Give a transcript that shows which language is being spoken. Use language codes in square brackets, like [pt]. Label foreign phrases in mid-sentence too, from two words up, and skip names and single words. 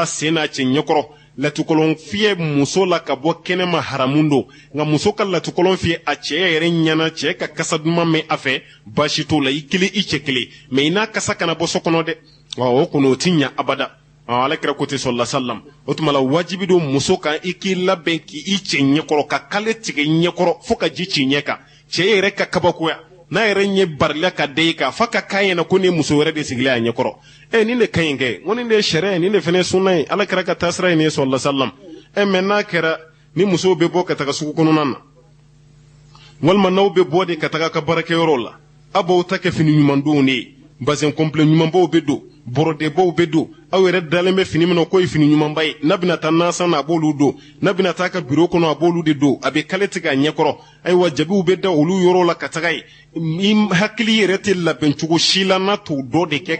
[bm] sen n'a cɛ ɲɛkɔrɔ latukɔlɔn fiyɛ muso la ka bɔ kɛnɛma haramun don nka muso ka latukɔlɔn fiyɛ a cɛ yɛrɛ ɲɛna cɛ ka kasa duman mɛn a fɛ baasi t'o la i kelen i cɛ kelen mɛ i n'a kasa kana bɔ so kɔnɔ dɛ o kɔni o ti ɲa abada alakira ko ten [ar] صلى الله عليه وسلم [bm] o tuma la wajibi don muso kan i k'i labɛn k'i cɛ ɲɛkɔrɔ ka kale tigɛ ɲɛkɔrɔ fo ka ji ci ɲɛ kan cɛ yɛrɛ ka kabakoya n'a yɛrɛ ɲɛ barila ka da i kan fa ka k'a ɲɛna ko ni muso wɛrɛ de sigilen a ɲɛkɔrɔ nin de ka ɲi kɛ ko nin de ye sariya ye nin de fana ye sunna ye alakira ka taasira ye nin ye [ar] صلى الله عليه وسلم [bm] mɛ n'a kɛra ni musow bɛ bɔ ka taga sugu kɔnɔna na walima n'aw bɛ bɔ de ka taga ka baarakɛyɔrɔ la a b'aw ta kɛ fini ɲumandonw de ye [fr] bazin complet [bm] ɲumanbaw bɛ don bɔrɔdebaw bɛ don aw yɛrɛ dalen bɛ fini min na k'o ye fini ɲumanba ye n'a bɛna taa nasan na a b'olu don n'a bɛna taa ka biro kɔnɔ a b'olu de don a bɛ kale tigɛ a ɲɛkɔrɔ ayiwa jabiw bɛ da olu yɔrɔ la ka taga ye i hakili yɛrɛ tɛ labɛn cogo si la n'a t'o dɔ de kɛ